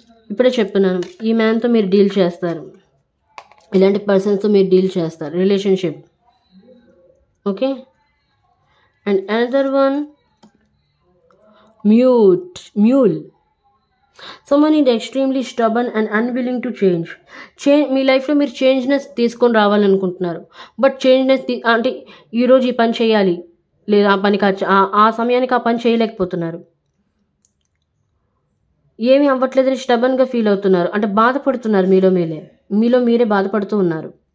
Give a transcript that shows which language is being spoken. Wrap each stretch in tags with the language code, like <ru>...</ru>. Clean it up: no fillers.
<te>ఇప్పుడే చెప్తున్నాను, ఈ మ్యాన్తో మీరు డీల్ చేస్తారు, ఇలాంటి పర్సన్స్తో మీరు డీల్ చేస్తారు, relationship. Okay.</te> <en>And another one, mule. Someone is extremely stubborn and unwilling to change.</en> <te>మీ లైఫ్లో మీరు చేంజ్నెస్ తీసుకొని రావాలనుకుంటున్నారు, బట్ చేంజ్నెస్ అంటే ఈరోజు ఈ పని చేయాలి, లేదా ఆ పనికి ఆ సమయానికి ఆ పని చేయలేకపోతున్నారు. ఏమీ అవ్వట్లేదని స్టబన్గా ఫీల్ అవుతున్నారు, అంటే బాధపడుతున్నారు, మీలో మీరే బాధపడుతూ ఉన్నారు.</te>